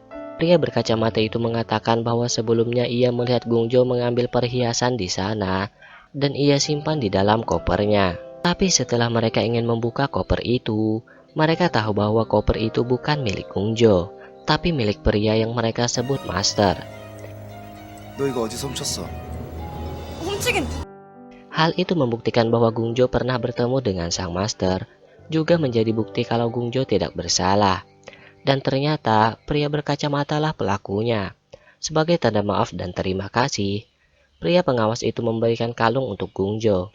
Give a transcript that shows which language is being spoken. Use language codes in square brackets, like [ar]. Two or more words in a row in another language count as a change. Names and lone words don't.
[id] Pria berkacamata itu mengatakan bahwa sebelumnya ia melihat Gungjo mengambil perhiasan di sana dan ia simpan di dalam kopernya. Tapi setelah mereka ingin membuka koper itu, mereka tahu bahwa koper itu bukan milik Gungjo, tapi milik pria yang mereka sebut Master. [ko] 너 이거 어디서 훔쳤어? 훔치긴 [id] Hal itu membuktikan bahwa Gungjo pernah bertemu dengan sang Master, juga menjadi bukti kalau Gungjo tidak bersalah. Dan ternyata pria berkacamata lah pelakunya. Sebagai tanda maaf dan terima kasih, pria pengawas itu memberikan kalung untuk Gungjo.